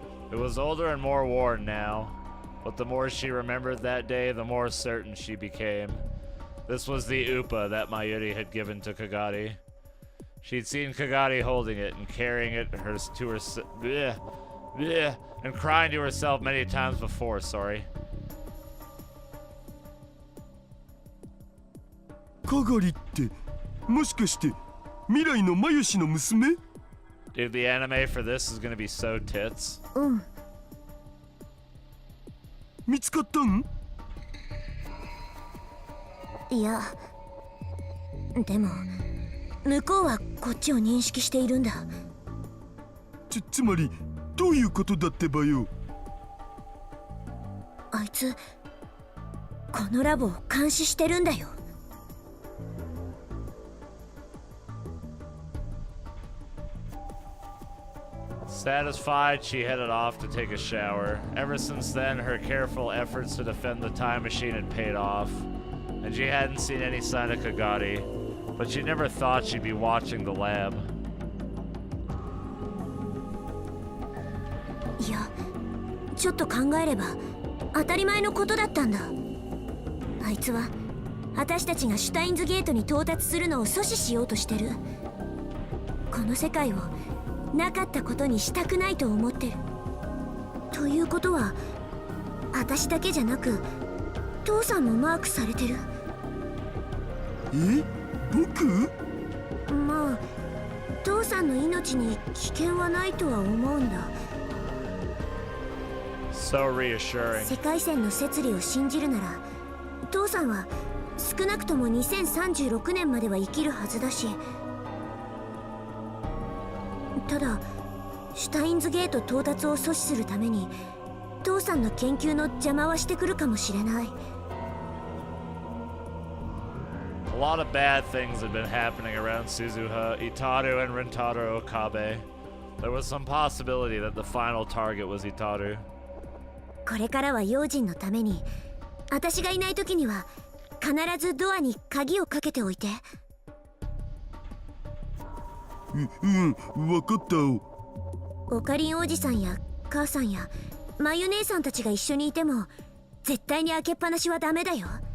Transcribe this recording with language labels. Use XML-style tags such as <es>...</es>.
<en>It was older and more worn now, but the more she remembered that day, the more certain she became. This was the Upa that Mayuri had given to Kagari. She'd seen Kagari holding it and carrying it to herself, and crying to herself many times before, sorry.</en> <ja>かがりってもしかして未来のマユシの娘？</ja> <en>Dude, the anime for this is gonna be so tits.</en> <ja>うん。見つかったん？いや、でも向こうはこっちを認識しているんだ。つまりどういうことだってばよ。あいつこのラボを監視してるんだよ。</ja> <en>Satisfied, she headed off to take a shower. Ever since then, her careful efforts to defend the time machine had paid off, and she hadn't seen any sign of Kagari, but she never thought she'd be watching the lab.</en> <ja>いや、ちょっと考えれば当たり前のことだったんだ。あいつは私たちがシュタインズゲートに到達するのを阻止しようとしてる。この世界をなかったことにしたくないと思ってる。ということは私だけじゃなく父さんもマークされてる。え？僕？まあ父さんの命に危険はないとは思うんだ。</ja> <en>So reassuring.</en> <ja>世界線の摂理を信じるなら父さんは少なくとも2036年までは生きるはずだし、ただシュタインズゲート到達を阻止するために父さんの研究の邪魔はしてくるかもしれない。</ja> <en>A lot of bad things had been happening around Suzuha, Itaru, and Rintarou Okabe. There was some possibility that the final target was Itaru.</en> <ja>これからは用心のために私がいない時には必ずドアに鍵をかけておいて。わかった。オカリンおじさんや母さんやマユ姉さんたちが一緒にいても絶対に開けっぱなしはダメだよ。</ja>